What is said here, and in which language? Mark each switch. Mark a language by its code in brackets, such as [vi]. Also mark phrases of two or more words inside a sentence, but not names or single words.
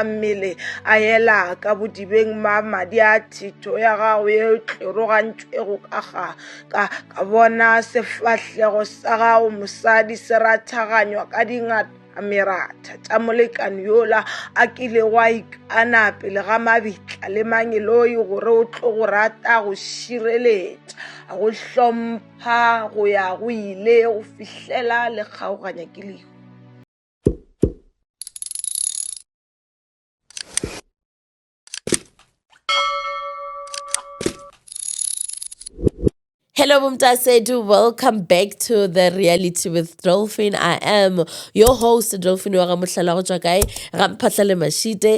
[nso] mmele a ela ka bodibeng ma madi a thito ya gago ye tlerogantšwego ka bona sefahlego sa gago mosadi se rathaganywa ka dingata meratha tša molekani yola a kile wa ikana pele ga mabitla le mangeloi gore o tlo go rata go šireletša go hlompha go ya go ile go fihlela le kgaoganya ke lehu. [en] Hello, Mumtasedu. Welcome back to the Reality with Dolphin. I am your host, Dolphin Mashite.